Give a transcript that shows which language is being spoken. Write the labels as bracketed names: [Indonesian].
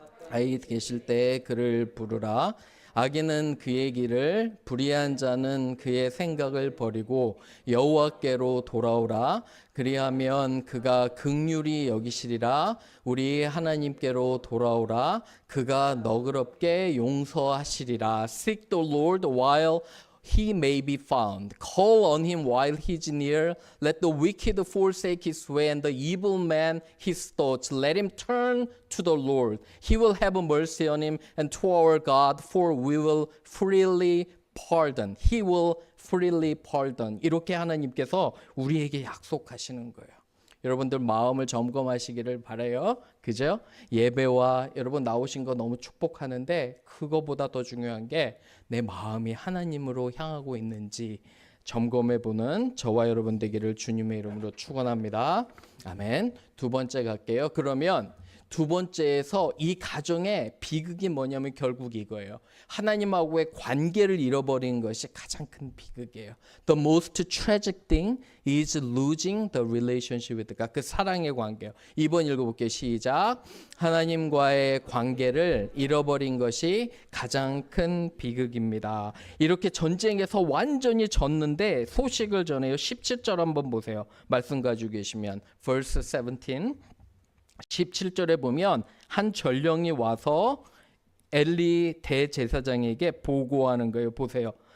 [Korean] 아이 계실 때에 그를 부르라. 악인은 그의 길을 불의한 자는 그의 생각을 버리고 여호와께로 돌아오라. 그리하면 그가 긍휼히 여기시리라. 우리 하나님께로 돌아오라. 그가 너그럽게 용서하시리라. [English] Seek the Lord while he may be found. Call on him while he is near. Let the wicked forsake his way and the evil man his thoughts. Let him turn to the Lord. He will have mercy on him and to our God, for we will freely pardon. He will freely pardon. [Korean] 이렇게 하나님께서 우리에게 약속하시는 거예요. 여러분들 마음을 점검하시기를 바라요. 그죠? 예배와 여러분 나오신 거 너무 축복하는데 그거보다 더 중요한 게 내 마음이 하나님으로 향하고 있는지 점검해보는 저와 여러분 되기를 주님의 이름으로 축원합니다. 아멘. 두 번째 갈게요. 그러면 두 번째에서 이 가정의 비극이 뭐냐면 결국 이거예요. 하나님하고의 관계를 잃어버린 것이 가장 큰 비극이에요. [English] The most tragic thing is losing the relationship with God. [Korean] 그 사랑의 관계요. 2번 읽어볼게요. 시작. 하나님과의 관계를 잃어버린 것이 가장 큰 비극입니다. 이렇게 전쟁에서 완전히 졌는데 소식을 전해요. 17절 한번 보세요. 말씀 가지고 계시면 [English] verse 17 [Korean] 17절에 보면 한 전령이 와서 엘리 대제사장에게 보고하는 거예요. 보세요.